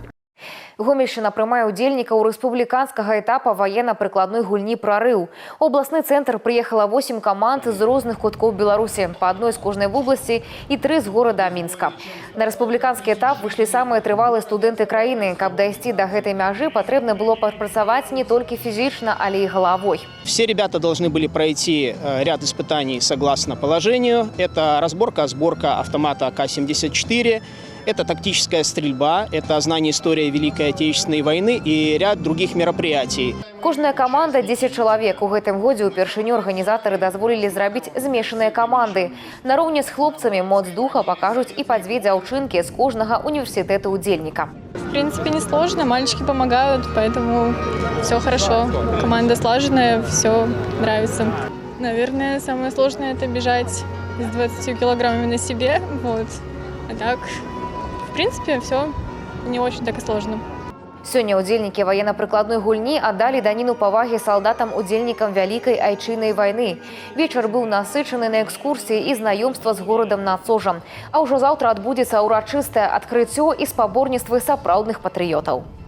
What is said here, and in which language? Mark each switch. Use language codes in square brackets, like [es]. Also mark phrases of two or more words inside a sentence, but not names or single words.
[be] Гомельшчына прымае удзельнікаў рэспубліканскага этапа ваенна-прыкладной гульні «Прарыў». У абласны цэнтр прыехала 8 каманд з розных куткоў Беларусі, па адной з кожнай вобласці і 3 з горада Мінска. На рэспубліканскі этап выйшлі самыя трывалыя студэнты краіны. Каб дайсці да гэтай мяжы, патрэбна было падпрацаваць не толькі фізічна, але і галавой. [ru] Все ребята должны были пройти ряд испытаний согласно положению. Это разборка, сборка автомата АК-74. Это тактическая стрельба, это знание истории Великой Отечественной войны и ряд других мероприятий. [be] Кожная команда 10 чалавек. У гэтым годзе ўпершыню арганізатары дазволілі зрабіць змешаныя каманды. Нароўні з хлопцамі моц духа пакажуць і па 2 дзяўчынкі з кожнага універсітэта удзельніка. [ru] В принципе, несложно, мальчики помогают, поэтому все хорошо. Команда слаженная, все нравится. Наверное, самое сложное – это бежать с 20 килограммами на себе. Вот. А так, в принципе, все не очень так и сложно. [be] Сёння удзельнікі военно-прыкладной гульні аддалі даніну павагі салдатам-удзельнікам Вялікай айчыннай вайны. Вечар быў насычаны на экскурсіі і знаёмства з горадам Нацожам. А ўжо заўтра адбудзецца ўрачыстае адкрыццё і спаборніцтвы сапраўдных патрыётаў.